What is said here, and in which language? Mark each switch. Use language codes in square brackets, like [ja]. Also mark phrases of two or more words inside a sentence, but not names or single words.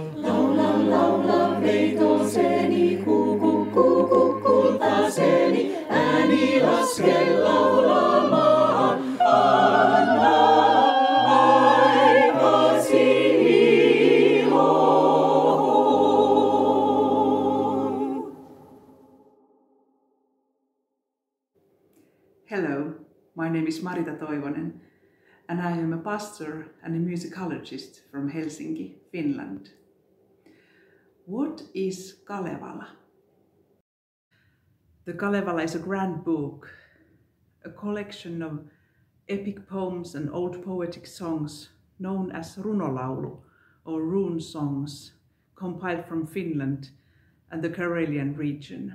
[fi] Laula, laula, peitoseni, kuku, kuku, kultaseni, ääni laske laulamaan, anna aikasi iloon. [en] Hello, my name is Marita Toivonen, and I am a pastor and a musicologist from Helsinki, Finland. What is Kalevala? The Kalevala is a grand book, a collection of epic poems and old poetic songs known as runolaulu or rune songs, compiled from Finland and the Karelian region.